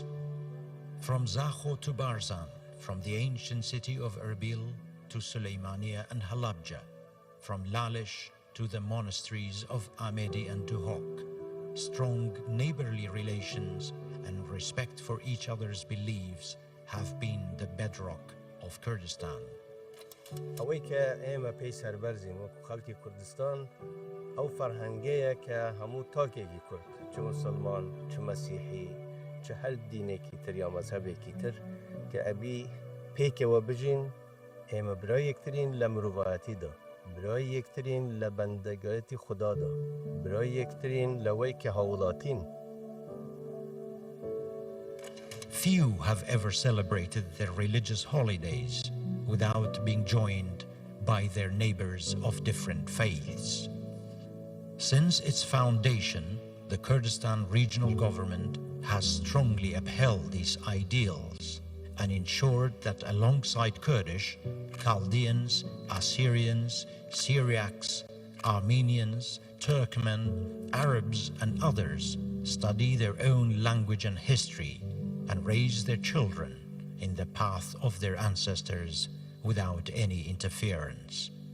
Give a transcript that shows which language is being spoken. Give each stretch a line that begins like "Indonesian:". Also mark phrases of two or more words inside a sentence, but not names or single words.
English: From Zakho to Barzan, from the ancient city of Erbil to Suleymaniye and Halabja, from Lalish to the monasteries of Ahmedi and Duhok, strong neighborly relations and respect for each other's beliefs have been the bedrock of Kurdistan.
Central Kurdish: ئەوەی کە ئێمە پێی سەربەرزین وەکو خەڵکی کوردستان ئەو فەرهەنگەیە کە هەموو تاکێکی کورد چ موسڵمان چ مەسیحی چ هەر دینێکی تر یا مەزهەبێکی تر کە ئەبی پێکەوە بژین ئێمە برای یەکترین لە مرۆڤایەتیدا برای یەکترین لە بەندەگایەتی خوددادا برای یەکترین لەوەی کە هەوڵاتین.
English: Few have ever celebrated their religious holidays without being joined by their neighbors of different faiths. Since its foundation, the Kurdistan regional government has strongly upheld these ideals and ensured that alongside Kurdish, Chaldeans, Assyrians, Syriacs, Armenians, Turkmen, Arabs, and others study their own language and history and raise their children in the path of their ancestors without any interference.